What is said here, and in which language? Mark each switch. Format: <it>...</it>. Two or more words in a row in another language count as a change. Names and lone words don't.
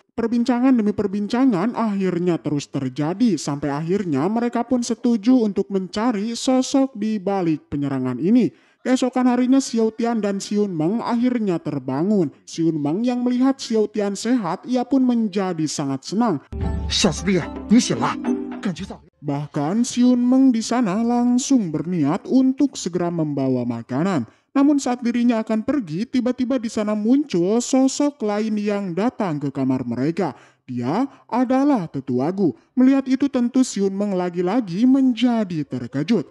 <id>Perbincangan demi perbincangan akhirnya terus terjadi sampai akhirnya mereka pun setuju untuk mencari sosok di balik penyerangan ini. Keesokan harinya Xiao Tian dan Yun Meng akhirnya terbangun. Yun Meng yang melihat Xiao Tian sehat, ia pun menjadi sangat senang.</id> <zh>小师弟，你醒了。</zh> <id>Bahkan Siun Meng di sana langsung berniat untuk segera membawa makanan. Namun saat dirinya akan pergi, tiba-tiba di sana muncul sosok lain yang datang ke kamar mereka. Dia adalah Tetua Gu. Melihat itu tentu Siun Meng lagi-lagi menjadi terkejut.</id>